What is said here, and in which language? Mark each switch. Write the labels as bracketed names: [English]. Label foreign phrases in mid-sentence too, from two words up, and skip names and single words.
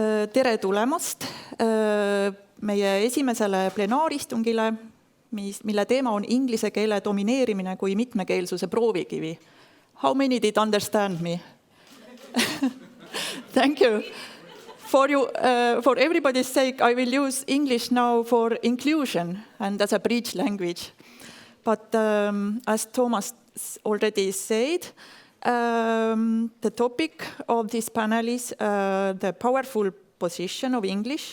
[Estonian] tere tulemast meie esimesele plenaaristungile, mille teema on inglise keele domineerimine kui mitmekeelsuse proovikivi. [English] How many did understand me? Thank you. For everybody's sake, I will use English now for inclusion and as a bridge language. But as Thomas already said, the topic of this panel is the powerful position of English.